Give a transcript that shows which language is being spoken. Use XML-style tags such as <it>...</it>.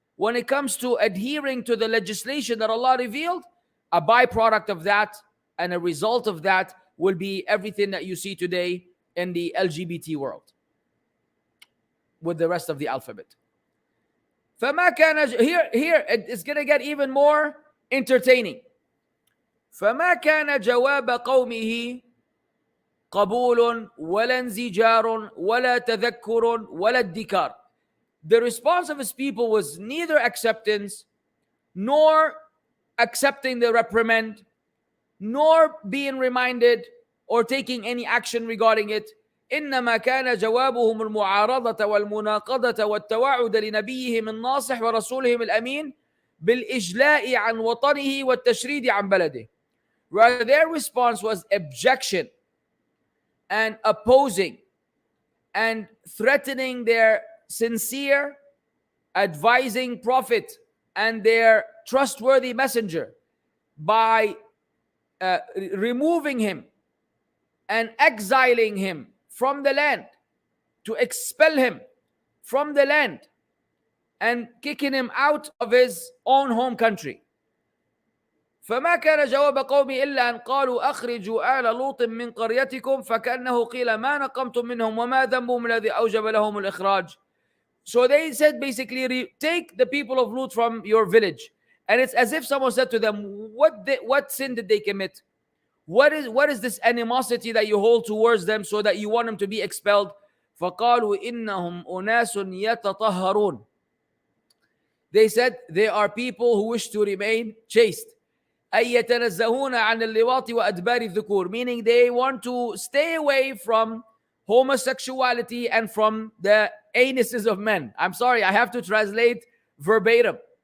<en>when it comes to adhering to the legislation that Allah revealed, a byproduct of that and a result of that will be everything that you see today in the LGBT world with the rest of the alphabet.</en> <ar>فما كان</ar> <en>here it's going to get even more entertaining.</en> <ar>فما كان جواب قومه قبول ولا انزجار ولا تذكر ولا ادكار.</ar> <en>The response of his people was neither acceptance nor accepting the reprimand nor being reminded or taking any action regarding it.</en> <ar>إنما كان جوابهم المعارضة والمناقضة والتوعد لنبيهم الناصح ورسولهم الأمين بالإجلاء عن وطنه والتشريد عن بلده.</ar> <en>Rather, their response was objection and opposing and threatening their sincere advising prophet and their trustworthy messenger by removing him and exiling him from the land, to expel him from the land and kicking him out of his own home country.</en> <ar>فما كان جواب قومي إلا أن قالوا أخرجوا آل لوط من قريتكم فكأنه قيل ما نقمتم منهم وما ذنبهم الذي أوجب لهم الإخراج.</ar> <en>So they said basically, take the people of Lut from your village. And it's as if someone said to them, what sin did they commit? What is this animosity that you hold towards them so that you want them to be expelled?</en> <ar>فقالوا إنهم أناس يتطهرون.</ar> <en>They said they are people who wish to remain chaste.</en> <ar>أي يتنزهون عن اللواط وأدبار الذكور,</ar> <en>meaning they want to stay away from homosexuality and from the anuses of men. I'm sorry, I have to translate verbatim.</en>